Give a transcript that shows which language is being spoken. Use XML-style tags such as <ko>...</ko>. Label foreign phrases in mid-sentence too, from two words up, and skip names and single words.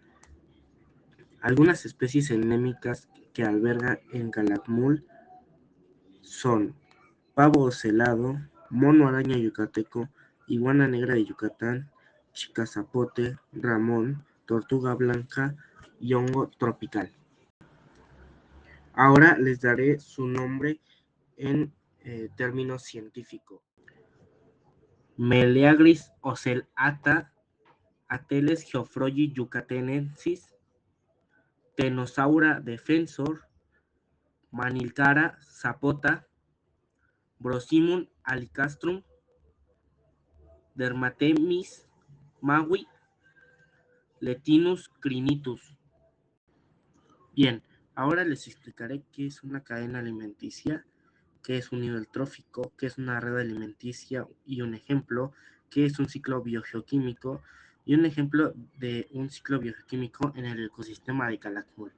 <es>Algunas especies endémicas que alberga en Calakmul son pavo ocelado, mono araña yucateco, iguana negra de Yucatán, chicazapote, ramón, tortuga blanca y hongo tropical. Ahora les daré su nombre en términos científicos. Meleagris ocelata, Ateles geoffroyi yucatensis, Tenosaura defensor, Manilcara zapota, Brosimum alicastrum, Dermatemis maui, Letinus crinitus. Bien, ahora les explicaré qué es una cadena alimenticia, qué es un nivel trófico, qué es una red alimenticia y un ejemplo, qué es un ciclo biogeoquímico y un ejemplo de un ciclo biogeoquímico en el ecosistema de Calakmul.</es>